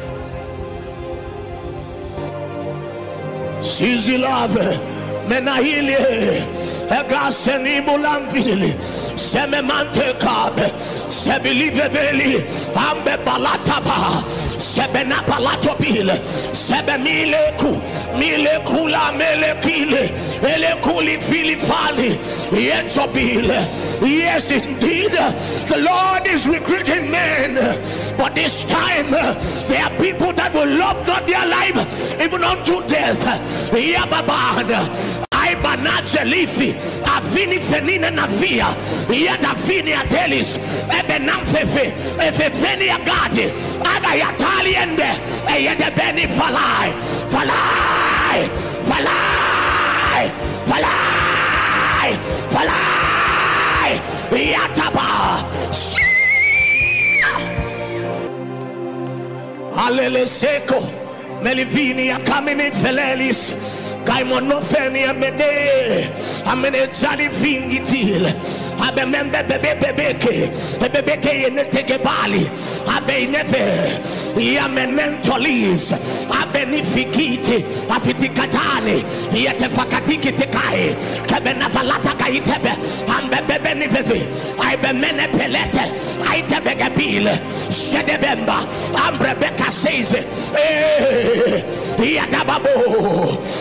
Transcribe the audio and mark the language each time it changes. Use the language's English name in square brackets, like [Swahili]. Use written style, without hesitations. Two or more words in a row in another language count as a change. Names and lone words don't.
[English] sizilave menahili egaseni mulamvili sememante kabe sebilivebeli ambe balataba sebena balatobile milekula melekile elekuli filifali yetobile. Yes, indeed, the Lord is recruiting men, but this time there are people that will love not their life even unto death. Yababan I banachelifi avini fenina navia yada fini atelis ebenamfefe efefeni agadi aga yatali ende yede beni falai yataba alele seko Melivini akamini felelis Kaimonofeni amede amene jali vingitil abe membe bebeke yeneteke bali abe neve yamenentolis abe nifikiti afitikatale yetefakatiki tikai kabena valata kaitebe ambe bebe niveve aibe mene pelete aitebe gabile shedebemba ambre beka says Yadababo